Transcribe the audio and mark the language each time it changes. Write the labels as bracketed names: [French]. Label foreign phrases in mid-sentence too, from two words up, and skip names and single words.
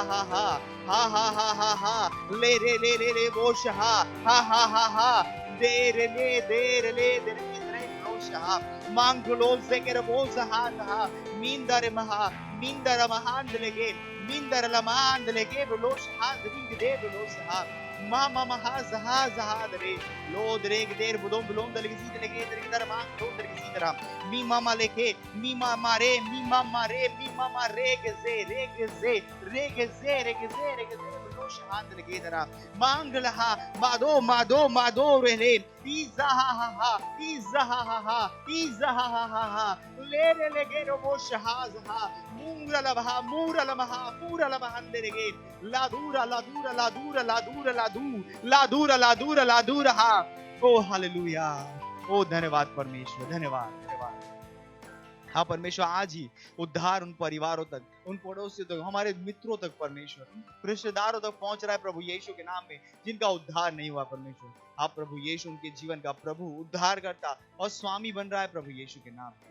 [Hindi] ले रे वो शहा हा दे रे शहा मांगलो से के वो शहा मींदर महान लगे बोलो शहा रिंग दे बोलो शहा मामा महा जहा दरे लो दरेग देर बुदों बुलों दलगी सी दलगे दरगी दर मांग लो दरगी सी दरा मी मामा लेके मी मामा रे गे बोलो शहाद लगे दरा मांग लहा मादो रे इजा हा ले लगे रो वो शहाज हा मूरा लमहा पूरा लमहंदरेगे ला दूर हा। ओ हालेलुया। ओ धन्यवाद परमेश्वर, धन्यवाद। हाँ परमेश्वर आज ही उद्धार उन परिवारों तक, उन पड़ोसियों तक, हमारे मित्रों तक परमेश्वर, रिश्तेदारों तक पहुंच रहा है प्रभु यीशु के नाम में जिनका उद्धार नहीं हुआ परमेश्वर। आप प्रभु यीशु उनके जीवन का प्रभु, उद्धार करता और स्वामी बन रहा है प्रभु यीशु के नाम में।